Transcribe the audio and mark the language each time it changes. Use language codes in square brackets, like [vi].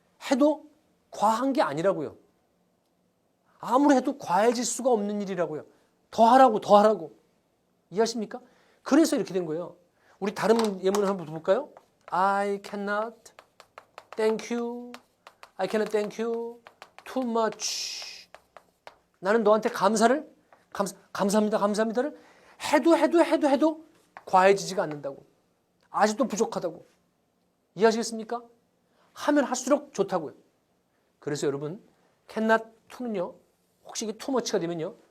[ko] 해도 과한 게 아니라고요. 아무리 해도 과해질 수가 없는 일이라고요. 더 하라고. 이해하십니까? 그래서 이렇게 된 거예요. 우리 다른 예문을 한번 볼까요? [en] I cannot thank you. I cannot thank you too much. [ko] 나는 너한테 감사합니다를 해도 과해지지가 않는다고. 아직도 부족하다고. 이해하시겠습니까? 하면 할수록 좋다고요. 그래서 여러분 [en] cannot to [ko] 는요. 혹시 이게 [en] too much [ko] 가 되면요.